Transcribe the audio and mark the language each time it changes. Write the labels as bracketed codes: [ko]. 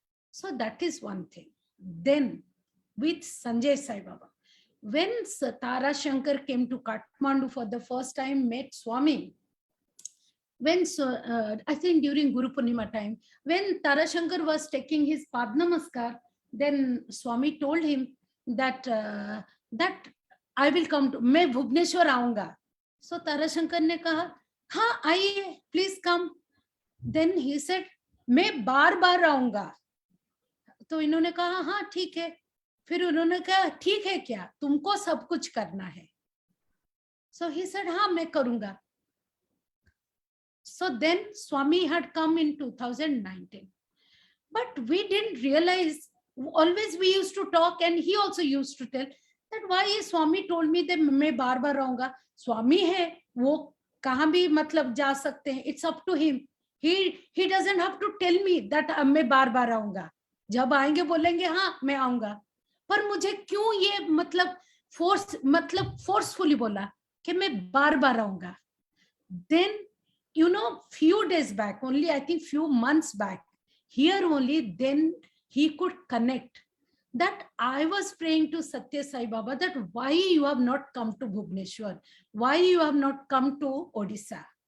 [en] So that is one thing. Then with Sanjay Sai Baba, when Tara Shankar came to Kathmandu for the first time, met Swami, I think during Guru Purnima time, when Tara Shankar was taking his Pad Namaskar, then Swami told him that I will come to, [hi] मैं भुवनेश्वर आऊंगा. [en] So [hi] Tara Shankar ने कहा, हाँ आइए, [en] please come. Then he said, [hi] मैं बार आऊंगा. तो इन्होंने कहा, हाँ ठीक है. फिर उन्होंने कहा, ठीक है क्या, तुमको सब कुछ करना है. [en] So he said, [hi] हाँ मैं करूंगा. [en] So then Swami had come in 2019. But we didn't realize, always we used to talk, and he also used to tell that why Swami told me that [hi] मैं बार आऊंगा. Swami है, वो कहाँ भी मतलब जा सकते हैं. [en] It's up to him. He doesn't have to tell me that [hi] मैं बार आऊंगा. जब आएंगे बोलेंगे हाँ मैं आऊंगा. पर मुझे क्यों ये मतलब फोर्सफुली बोला कि मैं बार आऊंगा. [en] Then few days back, only I think few months back, here only, then he could connect that I was praying to Satya Sai Baba that why you have not come to Bhubaneswar, why you have not come to Odisha.